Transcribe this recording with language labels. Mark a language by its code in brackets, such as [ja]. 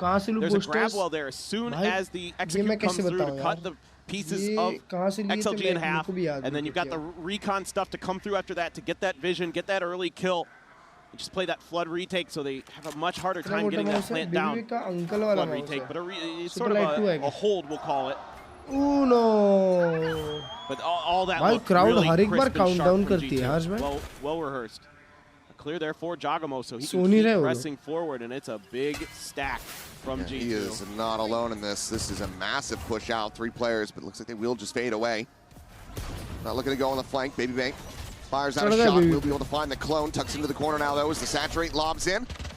[en] There's a grab well there. As soon as the execute comes through to cut the pieces of XLG in half, and then you've got the recon stuff to come through after that to get that vision, get that early kill. You just play that flood retake, so they have a much harder time getting that plant down. Flood retake, but it's sort of a hold, we'll call it. Oh no! But all that [hi] भाई crowd [en] really [hi] हर एक बार countdown करती है हर्ष भाई. [en] Well rehearsed. Clear there for Jagamo, so he can keep pressing forward, and it's a big stack from G2. He is not alone in this. This is a massive push out. 3 players, but it looks like they will just fade away. Not looking to go on the flank. Baby Bank fires out a shot. We'll be able to find the clone. Tucks into the corner now, though, as the saturate lobs in.